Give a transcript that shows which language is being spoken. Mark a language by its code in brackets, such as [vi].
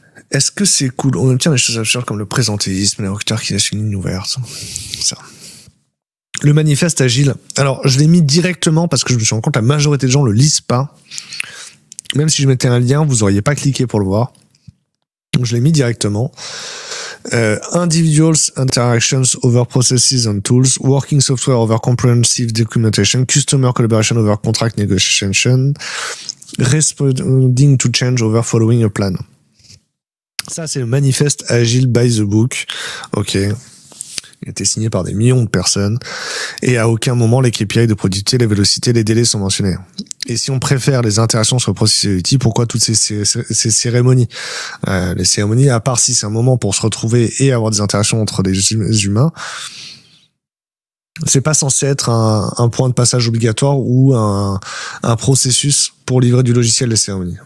[fr] Est-ce que c'est cool? On obtient des choses absurdes comme le présentéisme, les recruteurs qui laissent une ligne ouverte. Ça. Le manifeste agile. Alors, je l'ai mis directement parce que je me suis rendu compte que la majorité des gens le lisent pas. Même si je mettais un lien, vous auriez pas cliqué pour le voir. Donc, je l'ai mis directement. [en] Individuals interactions over processes and tools, working software over comprehensive documentation, customer collaboration over contract negotiation, responding to change over following a plan. [fr] Ça, c'est le manifeste agile [en] by the book. [fr] Ok. Il a été signé par des millions de personnes. Et à aucun moment, les KPI de productivité, les vélocités, les délais sont mentionnés. Et si on préfère les interactions sur le processus et outils, pourquoi toutes ces cérémonies? Les cérémonies, à part si c'est un moment pour se retrouver et avoir des interactions entre des humains, c'est pas censé être un point de passage obligatoire ou un processus pour livrer du logiciel, les cérémonies.